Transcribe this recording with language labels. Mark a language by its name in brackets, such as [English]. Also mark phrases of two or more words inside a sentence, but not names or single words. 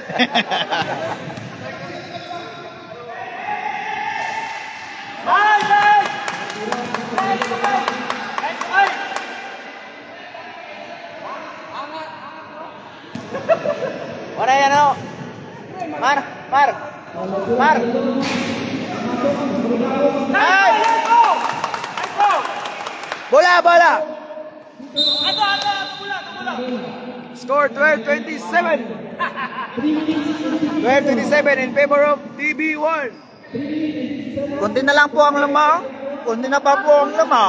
[Filipino] Wala yan o. Mar. Ay! Bola, bola! [English] Score 12-27. 12-27 in favor of TB1. [Filipino] Kunti na lang po ang lamang. Kunti na pa po ang lamang.